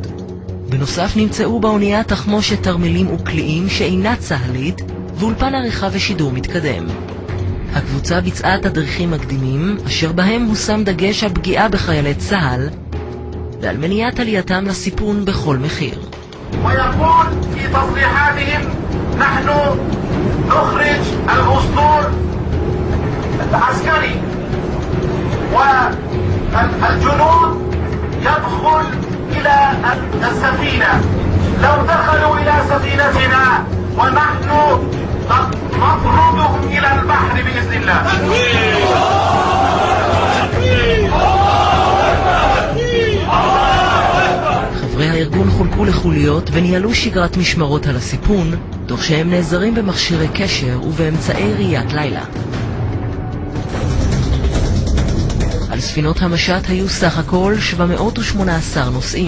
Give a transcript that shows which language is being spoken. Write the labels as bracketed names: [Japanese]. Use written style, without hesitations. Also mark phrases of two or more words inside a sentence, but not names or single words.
[Hebrew] בנוסף נמצאו באונייה תחמושת תרמילים וקליעים שאינה צהלית ואולפן עריכה ושידור מתקדם. הקבוצה ביצעה תדריכים מקדימים אשר בהם הושם דגש על פגיעה בחיילי צה"ל ועל מניעת עלייתם לסיפון בכל מחיר. [Arabic] ويقول في تصريحاتهم نحن نخرج الأسطول العسكري والجنود يدخل إلى السفينة. لو دخلوا إلى سفينتنا ونحن نطردهم إلى البحر بإذن الله. [Hebrew] חברי הארגון חולקו לחוליות וניהלו שגרת משמרות על הסיפון, תוך שהם נעזרים במכשירי קשר ובאמצעי ראיית לילה. על ספינות המשט היו סך הכל 718 נוסעים.